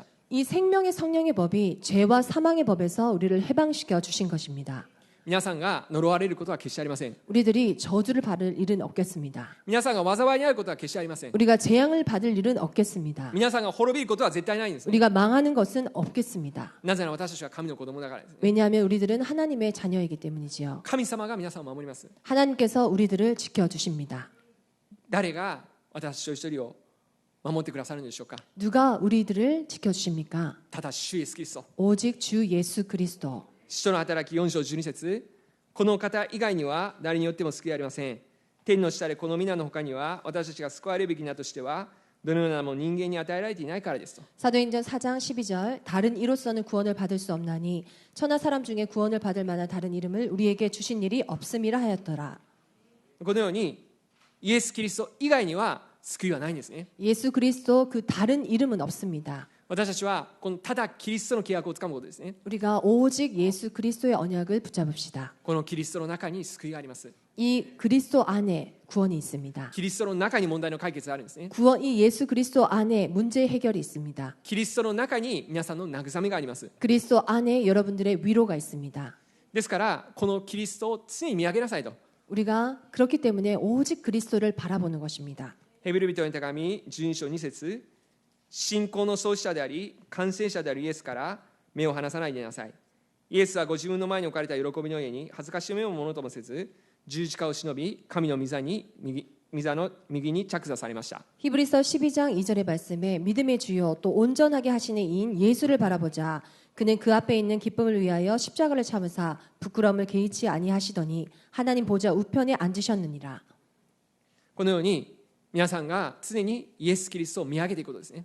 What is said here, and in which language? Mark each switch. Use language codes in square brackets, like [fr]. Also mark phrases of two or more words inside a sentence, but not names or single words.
[ko] 이 생명의 성령의 법이 죄와 사망의 법에서 우리를 해방시켜 주신 것입니다. [ja] 皆さんが呪われることは決してありません。 [ko] 우리들이 저주를 받을 일은 없겠습니다. [ja] 皆さんが災いに遭うことは決してありません。 [ko] 우리가 재앙을 받을 일은 없겠습니다. [ja] 皆さんが滅びることは絶対ないんです。 [ko] 우리가 망하는 것은 없겠습니다. [ja] なぜなら私たちは神の子供だからですね。 [ko] 왜냐하면 우리들은 하나님의 자녀이기 때문이지요. [ja] 神様が皆さんを守ります。 [ko] 하나님께서 우리들을 지켜주십니다. [ja] 誰が私一人一人を守ってくださるのでしょうか。 [ko] 누가 우리들을 지켜주십니까? [ja] ただ主イエスキリスト。 [ko] 오직 주 예수 그리스도. [ja] 使徒の働き4章12節、この方以外には誰によっても救いありません。天の下でこの皆の他には私たちが救われるべきなとしてはどのような名も人間に与えられていないからですと。 [ko] 사도행전 4장 12절 다른 이로서는 구원을 받을 수 없나니 천하 사람 중에 구원을 받을 만한 다른 이름을 우리에게 주신 일이 없음이라 하였더라. [ja] このようにイエス・キリスト以外には救いはないんですね。 [ko] 예수 그리스도 그 다른 이름은 없습니다. [ja] 私たちはこのただキリストの契約をつかむことですね。 [ko] 우리가 오직 예수 그리스도의 언약을 붙잡읍시다. [ja] このキリストの中に救いがあります。 [ko] 이 그리스도 안에 구원이 있습니다. [ja] キリストの中に問題の解決があるんですね。 [ko] 이 예수 그리스도 안에 문제 해결이 있습니다. [ja] キリストの中に皆さんの慰めがあります。 [ko] 그리스도 안에 여러분들의 위로가 있습니다. [ja] ですからこのキリストを常に見上げなさいと。 [ko] 우리가 그렇기 때문에 오직 그리스도를 바라보는 것입니다. [ja] ヘブル人への手紙12章2節、信仰の創始者であり完成者であるイエスから目を離さないでなさい。イエスはご自分の前に置かれた喜びの上に恥ずかしめをものともせず、十字架を忍び神の御座の右に着座されました。 [ko] 히브리서 12장 2절의 말씀에 믿음의 주요 또 온전하게 하시는 이인 예수를 바라보자. 그는 그 앞에 있는 기쁨을 위하여 십자가를 참으사 부끄러움을 개의치 아니하시더니 하나님 보좌 우편에 앉으셨느니라. [ja] このように皆さんが常にイエス・キリストを見上げていくことですね。